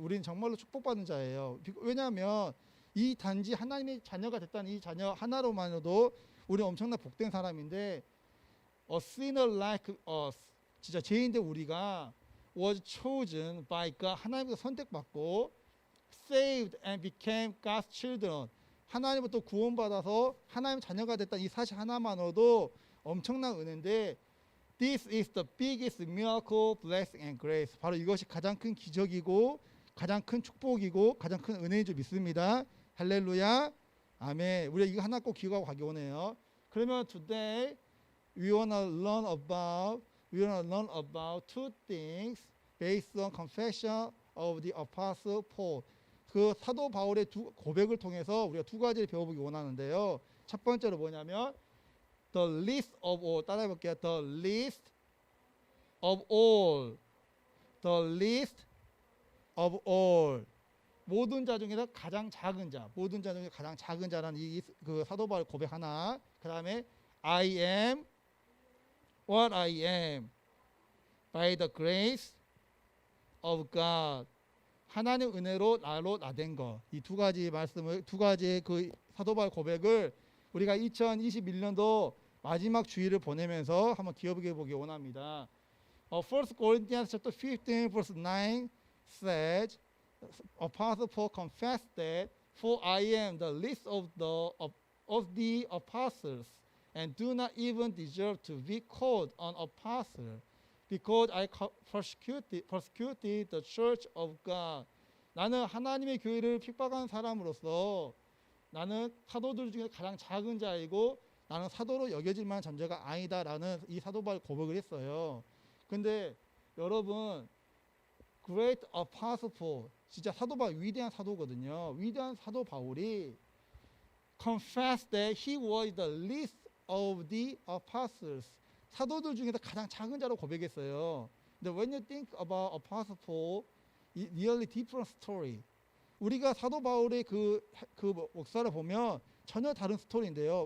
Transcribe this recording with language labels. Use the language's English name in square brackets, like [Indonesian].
[Korean] 우리는 정말로 축복받은 자예요. 왜냐하면 이 단지 하나님의 자녀가 됐다는 이 자녀 하나로만으로도 우리는 엄청나 복된 사람인데 [English] a sinner like us, [Korean] 진짜 죄인들 우리가 [English] was chosen by God, [Korean] 하나님께서 선택받고 [English] saved and became God's children, [Korean] 하나님부터 구원받아서 하나님 자녀가 됐다는 이 사실 하나만으로도 엄청난 은혜인데 [English] This is the biggest miracle, blessing and grace. [Korean] 바로 이것이 가장 큰 기적이고 가장 큰 축복이고 가장 큰 은혜인 줄 믿습니다. 할렐루야. 아멘. 우리가 이거 하나 꼭 기억하고 가기 원해요. 그러면 [English] today we wanna learn about two things based on confession of the apostle Paul. [Korean] 그 사도 바울의 두 고백을 통해서 우리가 두 가지를 배워보기 원하는데요. 첫 번째로 뭐냐면 [English] the least of all. [Korean] 따라해 볼게요. [English] the least of all. the least of all. [Korean] 모든 자 중에서 가장 작은 자. 모든 자 중에 가장 작은 자라는 그 사도 바울 고백 하나. 그다음에 [English] I am what I am by the grace of God. [Korean] 하나님 은혜로 나로 나된 것. 이 두 가지 말씀을 두 가지의 그 사도 바울 고백을 우리가 2021년도 마지막 주일을 보내면서 한번 기억해 보기 원합니다. [English] 1 Corinthians chapter 15 verse 9 says, Apostle Paul confessed that, for I am the least of the apostles, and do not even deserve to be called an apostle, because I persecuted the church of God. [Korean] 나는 하나님의 교회를 핍박한 사람으로서 나는 사도들 중에 가장 작은 자이고 나는 사도로 여겨질 만한 존재가 아니다라는 이 사도 바울 고백을 했어요. 근데 여러분, Great Apostle Paul, 진짜 사도 바울 위대한 사도거든요. 위대한 사도 바울이 [English] confessed that he was the least of the apostles. [Korean] 사도들 중에서 가장 작은 자로 고백했어요. 근데 [English] when you think about Apostle Paul, it's really different story. [Korean] 우리가 사도 바울의 그 목사를 보면 전혀 다른 스토리인데요.